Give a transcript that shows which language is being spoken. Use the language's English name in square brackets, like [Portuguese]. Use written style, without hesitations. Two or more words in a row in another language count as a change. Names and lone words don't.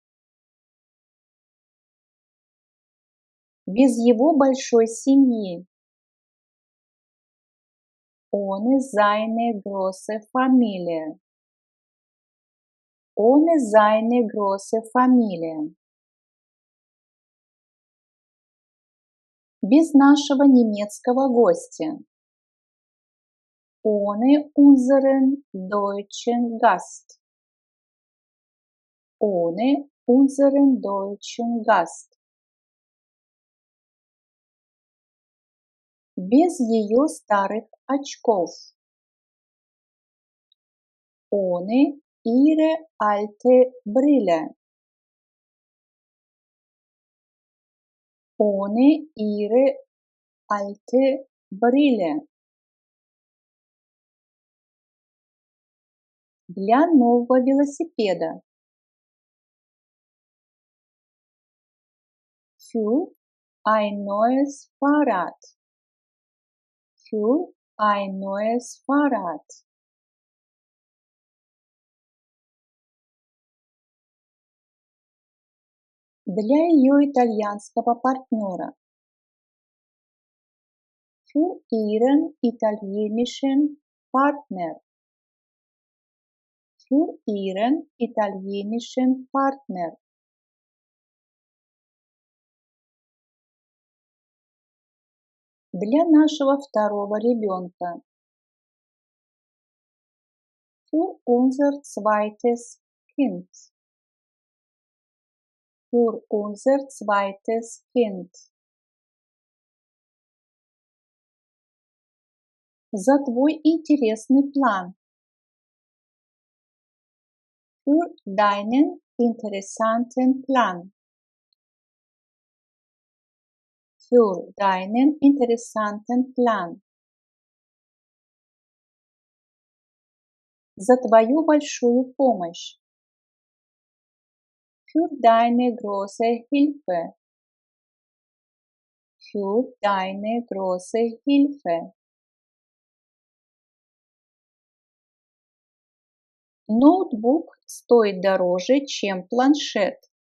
[Russian] Без его большой семьи. [German] Ohne seine große Familie. Ohne seine große Familie. [Russian] Без нашего немецкого гостя. [German] Ohne unseren deutschen Gast. Ohne unseren deutschen Gast. [Russian] Без ее старых очков. [German] Ohne ihre alte Brille. Ohne ihre alte Brille. [Russian] Для нового велосипеда. [German] Für ein neues Fahrrad. Für ein neues Fahrrad. [Russian] Для ее итальянского партнера. [German] Für ihren italienischen Partner. Für ihren italienischen Partner. [Russian] Для нашего второго ребенка. [German] Für unser zweites Kind. Für unser zweites Kind. [Russian] За твой интересный план. [German] Für deinen interessanten Plan. Für deinen interessanten Plan. [Russian] За твою большую помощь. [German] Für deine große Hilfe. Für deine große Hilfe. [Russian] Ноутбук стоит дороже, чем планшет.